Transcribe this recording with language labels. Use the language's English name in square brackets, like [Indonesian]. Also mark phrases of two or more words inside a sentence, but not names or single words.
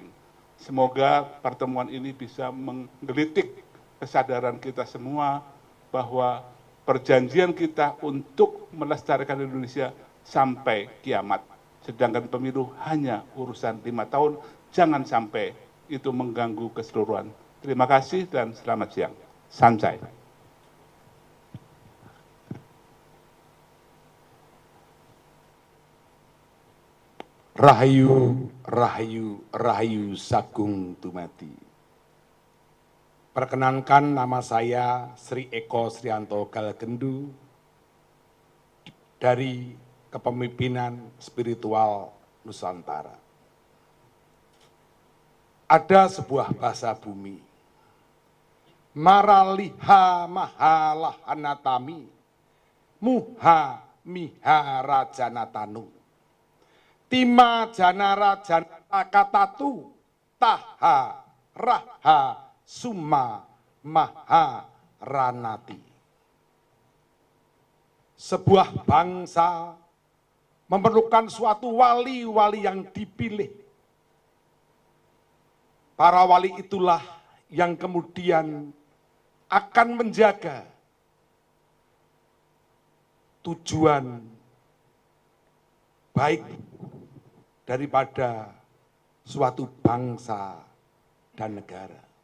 [Indonesian] Semoga pertemuan ini bisa menggelitik kesadaran kita semua bahwa perjanjian kita untuk melestarikan Indonesia sampai kiamat. Sedangkan pemilu hanya urusan 5 tahun, jangan sampai itu mengganggu keseluruhan. Terima kasih dan selamat siang. Sancai. [Balinese] Rahayu, rahayu, rahayu sagung tumati. [Indonesian] Perkenankan nama saya Sri Eko Srianto Galgendu dari Kepemimpinan Spiritual Nusantara. Ada sebuah bahasa bumi. Maraliha mahalahanatami, muha miha rajanatanu. Tima janara janata katatu, taha raha summa maha ranati. Sebuah bangsa memerlukan suatu wali-wali yang dipilih. Para wali itulah yang kemudian akan menjaga tujuan baik daripada suatu bangsa dan negara.